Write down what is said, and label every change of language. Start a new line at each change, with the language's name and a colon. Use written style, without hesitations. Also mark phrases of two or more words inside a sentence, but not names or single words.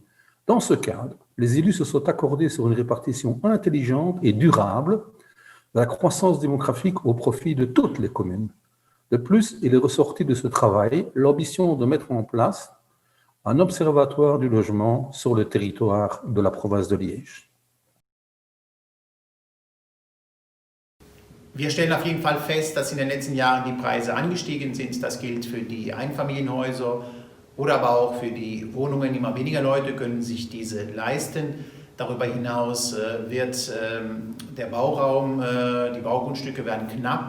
French: Dans ce cadre, les élus se sont accordés sur une répartition intelligente et durable de la croissance démographique au profit de toutes les communes. De plus, il est ressorti de ce travail l'ambition de mettre en place un observatoire du logement sur le territoire de la province de Liège.
German: Wir stellen auf jeden Fall fest, dass in den letzten Jahren die Preise angestiegen sind. Das gilt für die Einfamilienhäuser oder aber auch für die Wohnungen. Immer weniger Leute können sich diese leisten. Darüber hinaus wird der Bauraum, die Baugrundstücke werden knapp.